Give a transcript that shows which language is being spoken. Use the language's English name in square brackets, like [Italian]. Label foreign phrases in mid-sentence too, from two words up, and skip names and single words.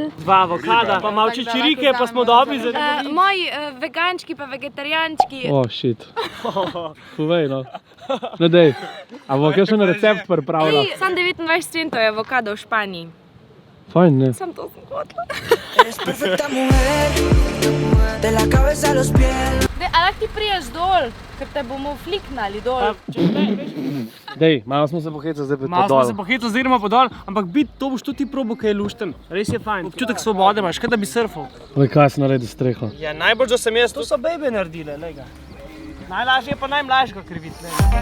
[Slovenian] 2 avokada, pa malo čičirike, pa smo dobri za Moji vegančki pa vegetarijančki. O, shit. Povej, no. No dej, a bo kakšen recept pripravila? Sam 29 centov je avokado v Španiji. Fajn, ne? Sam to sem hotela. [Spanish] Eres perfecta mujer, de la cabeza a los pies. [Slovenian] A lahko ti priješ dol, ker te bomo fliknali dol. Dej, malo smo se pohecali, zdaj pa Malo to smo dol. se pohecali, zdaj gremo pa dol, ampak to boš tudi ti probo, kaj je lušten. Res je fajn. Občutek svobode imaš, kaj da bi surfal. Oj, kaj si naredil streho? Ja, najbolj, da sem jaz, to so bebe naredile, lega. Najlažje je pa najmlajšega kriviti, lega.